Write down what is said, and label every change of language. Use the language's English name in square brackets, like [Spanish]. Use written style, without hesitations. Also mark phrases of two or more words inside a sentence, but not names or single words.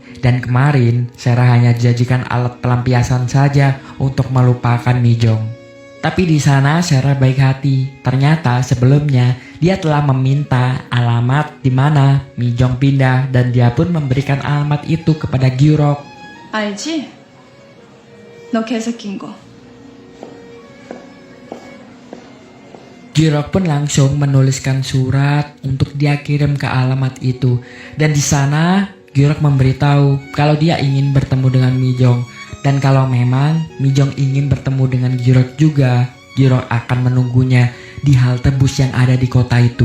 [Indonesian] Dan kemarin Sera hanya dijadikan alat pelampiasan saja untuk melupakan Mijong. Tapi di sana Sera baik hati. Ternyata sebelumnya dia telah meminta alamat di mana Mijong pindah dan dia pun memberikan alamat itu kepada Gyurok. [Korean] 알지? 너 개새끼인 거. [Indonesian] Gyurok pun langsung menuliskan surat untuk dia kirim ke alamat itu. Dan di sana Gyurok memberitahu kalau dia ingin bertemu dengan Mijong. Dan kalau memang Mijong ingin bertemu dengan Gyurok juga, Gyurok akan menunggunya di halte bus yang ada di kota itu.